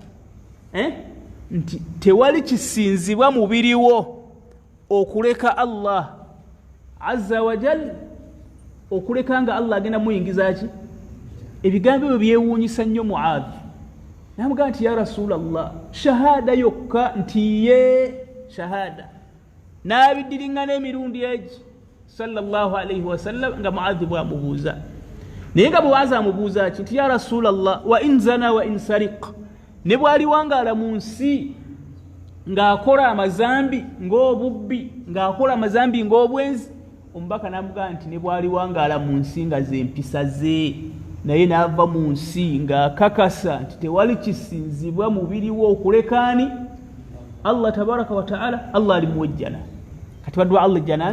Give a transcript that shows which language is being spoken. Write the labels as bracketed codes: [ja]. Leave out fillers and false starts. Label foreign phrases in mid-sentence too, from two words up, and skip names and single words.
[lg] nti tewali kisinzibwa mubiri wo okuleka Allah [ar] عز وجل [lg] okuleka nga Allah agenda muyingiza ki ebigambo ebyo byewuunyisa nnyo Muadh namugaa nti [ar] يا رسول الله [lg] shahada yokka nti ye shahada n'abiddiringana emirundi egi [ar] صلى الله عليه وسلم [lg] nga Muadh bw'amubuuza naye nga bwe amubuuza ki nti [ar] يا رسول الله وإن زنى وإن سرق [lg] ne bw'ali wangaala mu nsi ng'akola amazambi ng'obubbi ng'akola amazambi ng'obwenzi omubaka n'amugaa nti ne bw'ali wangaala mu nsi nga ze mpisa ze naye n'ava mu nsi ng'akakasa nti tewali kisinzibwa mubiri wo okulekaani Allah [ar] تبارك وتعالى [lg] Allah ali muwejjana kati baddu Allah ejjana